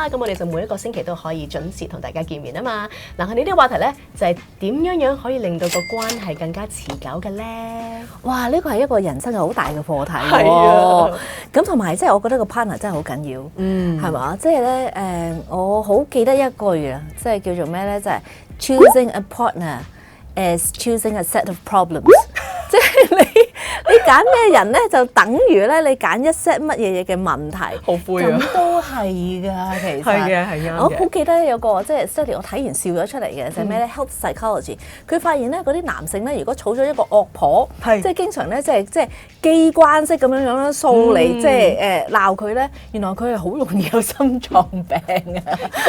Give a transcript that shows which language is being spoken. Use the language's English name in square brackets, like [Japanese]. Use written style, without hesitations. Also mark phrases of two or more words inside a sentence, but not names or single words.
[Cantonese] 咁我哋就每一個星期都可以準時同大家見面啊嘛。嗱，我哋呢個話題咧就係點樣可以令到個關係更加持久嘅咧？哇！呢個係一個人生嘅好大嘅課題。咁同埋即係我覺得個 partner 真係好緊要，係嘛？即係咧我好記得一句啊，即係叫做咩咧？即係 [English] choosing a partner as choosing a set of problems。 [Cantonese] 即係你揀咩人咧，就等於咧你揀一 set 乜嘢嘢嘅問題。好灰啊！咁都係㗎，其實係我好記得有個即係 study， 我睇完笑咗出嚟嘅就係咩咧 ？ [English] Health psychology， [Cantonese] 佢發現咧嗰啲男性咧，如果儲咗一個惡婆，即係經常咧即係機關式咁樣樣掃你，即係鬧佢咧，原來佢係好容易有心臟病啊！